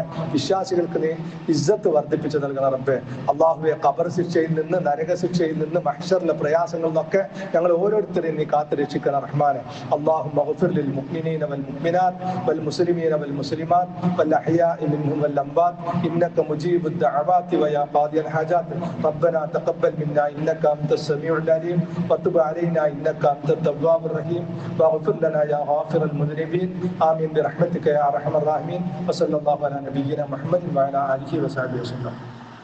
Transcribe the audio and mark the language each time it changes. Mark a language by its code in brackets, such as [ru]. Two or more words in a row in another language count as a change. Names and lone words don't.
[ml] വിശ്വാസികൾക്ക് നീ ഇസ്സത്ത് വർദ്ധിപ്പിച്ച് നൽകണം റബ്ബേ. അള്ളാഹുവെ, ഖബർ ശിക്ഷയിൽ നിന്ന്, നരക ശിക്ഷയിൽ നിന്ന്, മഹ്ശറിലെ പ്രയാസങ്ങളിൽ നിന്നൊക്കെ ഞങ്ങൾ ഓരോരുത്തരെയും നീ കാത്തു രക്ഷിക്കണം റഹ്മാനെ. [ar] اللهم اغفر للمؤمنين والمؤمنات والمسلمين والمسلمات والأحياء منهم والأموات إنك مجيب دعوات ويا قاضي الحاجات ربنا تقبل منا إنك أنت السميع العليم وتب علينا إنك أنت التواب الرحيم واغفر لنا يا غافر المذنبين آمين برحمتك يا أرحم الراحمين وصلى الله على نبينا محمد وعلى آله وصحبه وسلم.